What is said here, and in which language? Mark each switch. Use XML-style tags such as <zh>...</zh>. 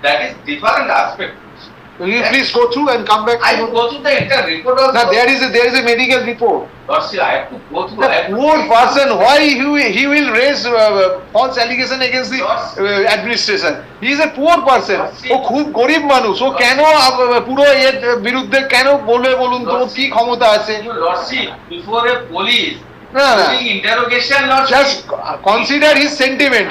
<en>That is different aspect. Will you please go through and come back? I will go through the entire report also. Now there is a medical report. Lordship, I have to go through. The poor person, why he will raise false allegation against the administration? He is a poor person.</en> <bn>ও খুব গরিব মানুষ, ও কেন পুরো এর বিরুদ্ধে কেন বলবে বলুন তো, কি ক্ষমতা আছে?</bn> <en>Lordship, before a police</en> <bn>না</bn> <en>doing interrogation, Lordship, just consider his sentiment.</en>